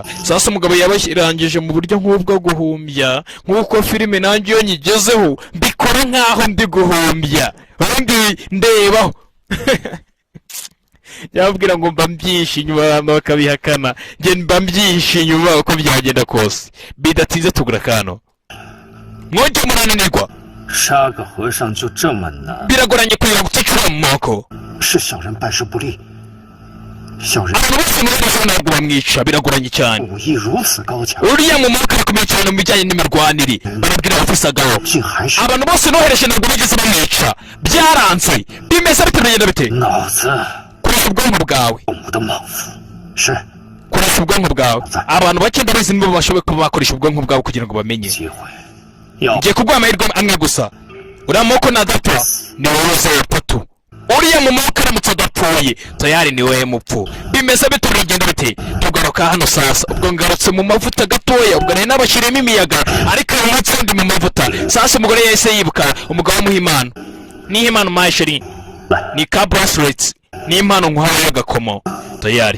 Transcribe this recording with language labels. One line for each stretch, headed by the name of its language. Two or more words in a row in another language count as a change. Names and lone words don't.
Kinyarwanda: Sasa umugabo yabashirangije mu buryo nk'ubwo guhumbya, nk'uko filime nanjye iyo nyigezeho mbikora nk'aho ndi guhumbya ubundi ndebaho. Yababwira ngo mba mbyinshi inyuma bakabihakana, njye mba mbyinshi inyuma uko byagenda kose. Bidatinze tugura kano mwojya murananirwa.
Chinese: 杀个和尚就这么难？
Kinyarwanda: biragoranye kugira ngo uticura mu moko
Chinese: 是小人办事不力，小人
Kinyarwanda: abantu bose muri rusange ntabwo bamwica biragoranye cyane
Chinese: 武艺如此高强，
Kinyarwanda: uriya mu moko arakomeye cyane mu bijyanye n'imirwanire barabwira abafisagaho
Chinese: 竟还是
Kinyarwanda: abantu bose nohereje ntabwo bigeze bamwica byaranze bimeze bite biragenda bite
Chinese: 脑子
Kinyarwanda: koresha ubwonko bwawe
Chinese: 我的莽夫。是
Kinyarwanda: koresha ubwonko bwawe abantu bake ndabizi nibo bashoboye kuba bakoresha ubwonko bwabo kugira ngo bamenye
Chinese: 机会，要
Kinyarwanda: ngiye kuguha amahirwe amwe gusa uriya moko nadapfa ni wowe uzapfa tu uriya mu moko aramutse adapfuye tayari ni wowe mupfu bimeze bite biragenda bite tugaruka hano sasa ubwo ngarutse mu mavuta gatoya ubwo nari nabashyiriyemo imiyaga ariko uyu munsi ndi mu mavuta sasa umugore yahise yibuka umugabo amuha impano niha impano umpaye sheri ni ka bracelets ni impano nkuhaye y'agakomo tayari